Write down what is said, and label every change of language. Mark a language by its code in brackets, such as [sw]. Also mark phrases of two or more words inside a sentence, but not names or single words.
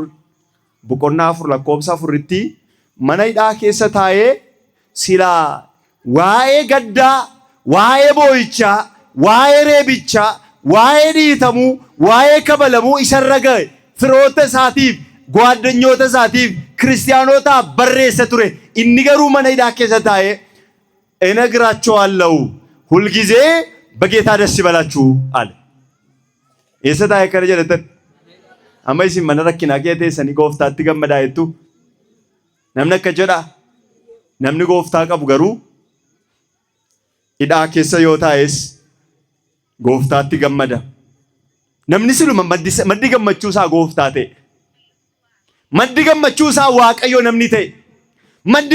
[om] afur lakkoobsa afuritti mana hidhaa keessa taa'ee silaa waa'ee gaddaa waa'ee boo'ichaa waa'ee reebichaa waa'ee dhiitamuu waa'ee kabalamuu isarra ga'e firoota isaatiif ጓደኞota isaatiif ክርስቲያኖታaf barreessa ture inni garuu mana hidhaa keessa taa'ee [am] እነግራቸዋለሁ ሁልጊዜ በጌታ ደስ ይበላችሁ አለ [om] Esa taa'e kana jedhatan amma isin mana rakkinaa kee teessanii gooftaatti gammadaa jettu namni akka jedha namni gooftaa qabu garuu hidhaa keessa yoo taa'es gooftaatti gammada namni siluma maddi gammachuusaa gooftaa ta'e maddi gammachuusaa Waaqayyo namni ta'e maddi